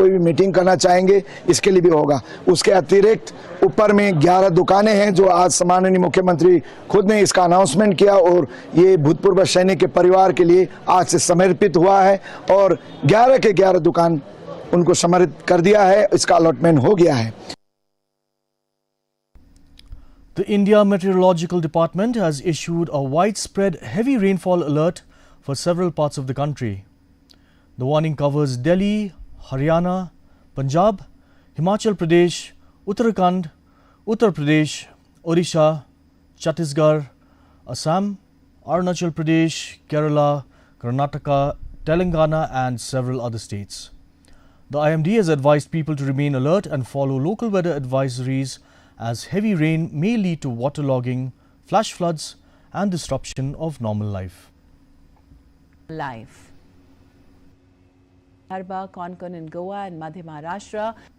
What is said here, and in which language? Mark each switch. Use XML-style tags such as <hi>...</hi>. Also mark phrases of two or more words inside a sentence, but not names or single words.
<hi>कोई भी मीटिंग करना चाहेंगे, इसके लिए भी होगा। उसके अतिरिक्त ऊपर में 11 दुकानें हैं, जो आज माननीय मुख्यमंत्री खुद ने इसका अनाउंसमेंट किया और ये भूतपूर्व सैनिक के परिवार के लिए आज से समर्पित हुआ है। और 11 के 11 दुकान उनको समर्पित कर दिया है। इसका अलॉटमेंट हो गया है।</hi> <en>The India Meteorological Department has issued a widespread heavy rainfall alert for several parts of the country. The warning covers Delhi, Haryana, Punjab, Himachal Pradesh, Uttarakhand, Uttar Pradesh, Odisha, Chhattisgarh, Assam, Arunachal Pradesh, Kerala, Karnataka, Telangana and several other states. The IMD has advised people to remain alert and follow local weather advisories, as heavy rain may lead to waterlogging, flash floods and disruption of normal life. Harba, Konkan in Goa and Madhya Maharashtra.</en>